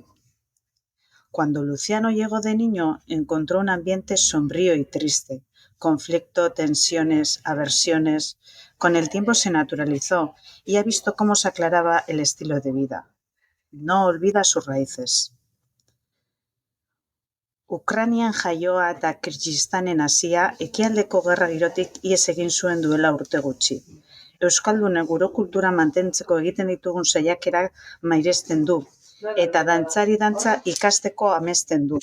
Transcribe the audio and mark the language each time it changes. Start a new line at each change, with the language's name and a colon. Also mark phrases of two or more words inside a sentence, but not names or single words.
Spanish: Cuando Luciano llegó de niño, encontró un ambiente sombrío y triste, conflicto, tensiones, aversiones. Con el tiempo se naturalizó y ha visto cómo se aclaraba el estilo de vida. No olvida sus raíces.
Basque: Ukrainian jaioa eta Kirgistanen hasia, ekialdeko gerra girotik ihes egin zuen duela urte gutxi. Euskaldunek gure kultura mantentzeko egiten ditugun saiakerak mairesten du, eta dantzari dantza ikasteko amesten du.